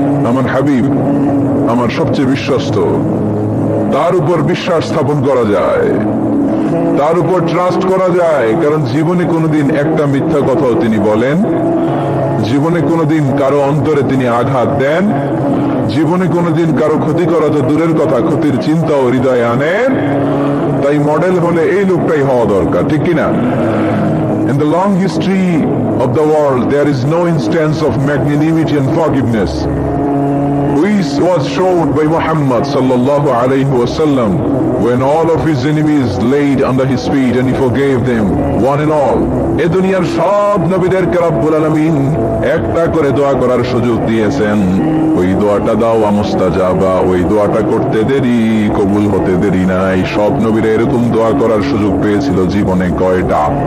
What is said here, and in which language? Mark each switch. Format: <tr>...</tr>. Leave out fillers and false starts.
<bn>আমার হাবিব আমার সবচেয়ে বিশ্বস্ত, তার উপর বিশ্বাস স্থাপন করা যায়, তার উপর ট্রাস্ট করা যায়, কারণ জীবনে কোনোদিন একটা মিথ্যা কথাও তিনি বলেন, জীবনে কোনোদিন কারো অন্তরে তিনি আঘাত দেন, জীবনে কোনোদিন কারো ক্ষতি করা তো দূরের কথা, ক্ষতির চিন্তাও হৃদয়ে আনেন। তাই মডেল হলে এই লোকটাই হওয়া দরকার, ঠিক কিনা?</bn> <en>In the long history of the world, there is no instance of magnanimity and forgiveness which was shown by Muhammad sallallahu alayhi wasallam when all of his enemies laid under his feet and he forgave them one and all.</en> <bn>এ দুনিয়ার সব নবীদেরকে রব্বুল আলামিন একটা করে দোয়া করার সুযোগ দিয়েছেন। ওই দোয়াটা দাও মুস্তাজাবা, ওই দোয়াটা করতে দেরি, কবুল হতে দেরি নাই। সব নবীরা এরকম দোয়া করার সুযোগ পেয়েছিল জীবনে কয়টা?</bn>